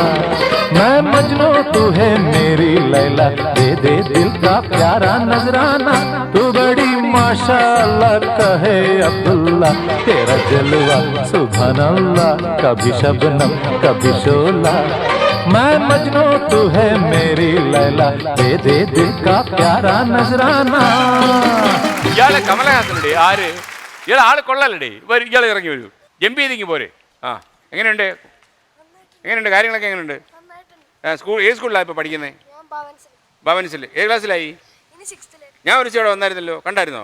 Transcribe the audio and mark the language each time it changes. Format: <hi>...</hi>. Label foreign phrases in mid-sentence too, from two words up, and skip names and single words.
<hi>मैं मजनू तू है मेरी लैला, दे दे दिल का प्यारा नजराना। तू बड़ी माशाअल्लाह कहे अब्दुल्ला, तेरा जलवा</hi> <ar>سبحان الله,</ar> <hi>कभी शबनम कभी शोला। मैं मजनू तू है मेरी लैला, दे दे दिल का प्यारा नजराना।</hi> <ml>ഇയാളെ കമലഹാസനുടെ ആര് ഇയാൾ ആള് കൊള്ളാലേ. ഇയാൾ ഇറങ്ങി വരൂ, ജമ്പ് ചെയ്തിങ്ങി പോരെ. ആ എങ്ങനെയുണ്ട്, എങ്ങനെയുണ്ട് കാര്യങ്ങളൊക്കെ എങ്ങനെയുണ്ട്? സ്കൂൾ ഏത് സ്കൂളിലാണ് ഇപ്പോൾ പഠിക്കുന്നത്? ഭവൻസിൽ. ഏത് ക്ലാസ്സിലായി? ഞാൻ ഒരു ഇവിടെ വന്നായിരുന്നല്ലോ, കണ്ടായിരുന്നോ?</ml>